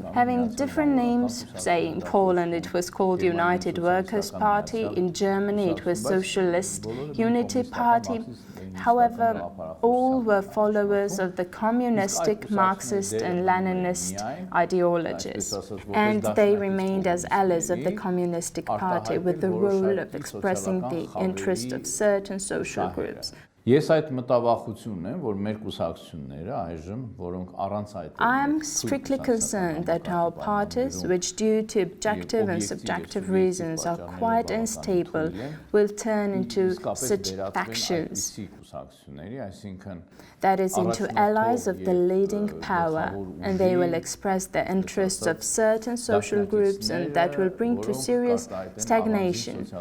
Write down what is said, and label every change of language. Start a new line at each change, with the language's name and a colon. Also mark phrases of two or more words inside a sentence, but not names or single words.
English: Having different names, say in Poland it was called United Workers' Party, in Germany it was Socialist Unity Party, However, all were followers of the communistic, Marxist and Leninist ideologies, and they remained as allies of the Communistic Party with the role of expressing the interest of certain social groups.
Armenian: Ես այդ մտավախությունն եմ, որ մեր կուսակցությունները այժմ, որոնք առանց այդ
English: I am strictly concerned that our parties, which due to objective and subjective reasons are quite unstable, will turn into such factions, that is, into allies of the leading power, and they will express the interests of certain social groups, and that will bring to serious stagnation.